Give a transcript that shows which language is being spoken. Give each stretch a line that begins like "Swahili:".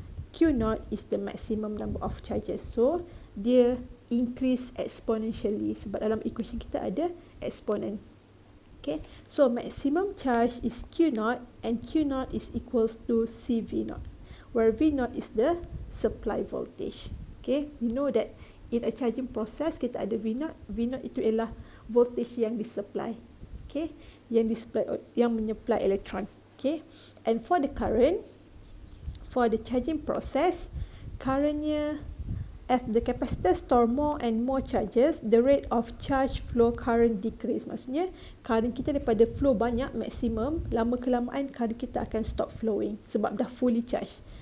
English: Q0 is the maximum number of charges. So
Malay: dia
English: increase exponentially
Malay: sebab dalam equation kita ada exponent.
English: Okay, so maximum charge is Q0 and Q0 is equals to CV0, where V0 is the supply voltage. Okay, you know that in a charging process
Malay: kita ada
English: V0.
Malay: V0 itu ialah voltage yang disupply. Okay, yang menyupply elektron.
English: Okay, and for the current, for the charging process, currentnya, as the capacitor store more and more charges, the rate of charge flow current decrease.
Malay: Maksudnya, current kita daripada flow banyak, maksimum, lama kelamaan current kita akan
English: stop flowing
Malay: sebab dah
English: fully charge.